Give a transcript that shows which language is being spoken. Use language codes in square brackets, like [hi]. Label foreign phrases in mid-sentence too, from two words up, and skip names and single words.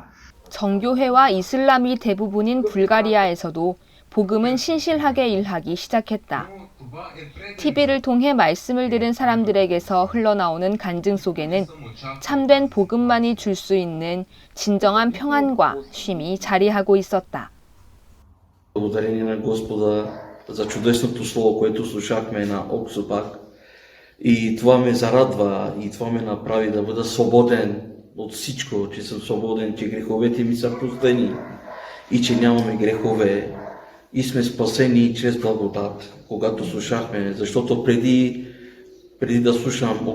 [ko] 정교회와 이슬람이 대부분인 불가리아에서도 복음은 신실하게 일하기 시작했다. TV를 통해 말씀을 들은 사람들에게서 흘러나오는 간증 속에는 참된 복음만이 줄 수 있는 진정한 평안과 쉼이 자리하고 있었다. [bg] Благодарение на Господа за чудесното слово, което слушахме на Оксупак. И това ме зарадва и това ме направи да бъда свободен от всичко, че съм свободен, че греховете ми са простени и че нямаме грехове и сме спасени чрез благодат, когато слушахме, защото преди да слушам